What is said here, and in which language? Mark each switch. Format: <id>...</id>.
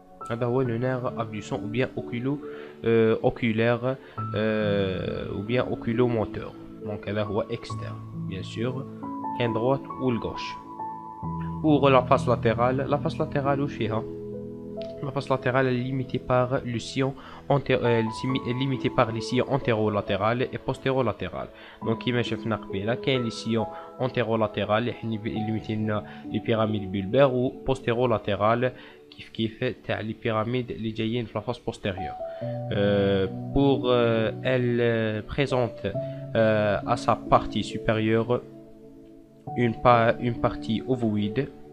<ar>هذا هو</ar> <fr>le nerf abducent ou bien oculaire ou bien oculomoteur. Donc</fr> <ar>هذا هو</ar> <fr>externe bien sûr كان droite ou le gauche. Pour la face latérale</fr> <ar>واش فيها؟</ar> <fr>La face latérale est limitée par le sillon limitée par les sillons antérolatéral et postérolatéral. Donc</fr> <ar>كيما شفنا قبيله كاين</ar> <fr>لي سيون</fr> <ar>antérolatéral اللي ليميتينا</ar> <fr>لي بيراميد</fr> <ar>bulbaires و postérolatéral كيف تاع لي بيراميد اللي جايين في</ar> <fr>la face postérieure. Pour elle présente à sa partie supérieure une partie ovoïde.</fr>